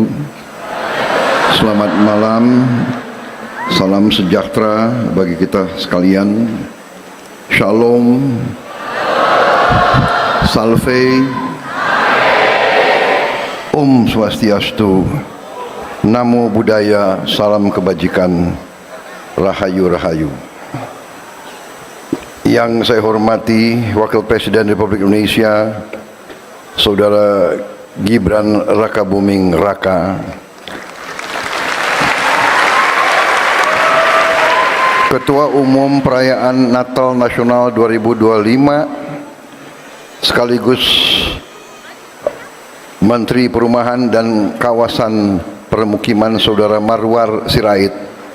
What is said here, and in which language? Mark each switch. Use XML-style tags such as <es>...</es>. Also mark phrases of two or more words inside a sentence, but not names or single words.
<id>Selamat malam. Salam sejahtera bagi kita sekalian. Shalom. Salve.</id> <ban>Om Swastiastu.</ban> <pi>Namo Buddhaya.</pi> <id>Salam kebajikan.</id> <jv>Rahayu Rahayu.</jv> <id>Yang saya hormati Wakil Presiden Republik Indonesia Saudara Gibran Rakabuming Raka, Ketua Umum Perayaan Natal Nasional 2025 sekaligus Menteri Perumahan dan Kawasan Permukiman Saudara Marwar Sirait,</id>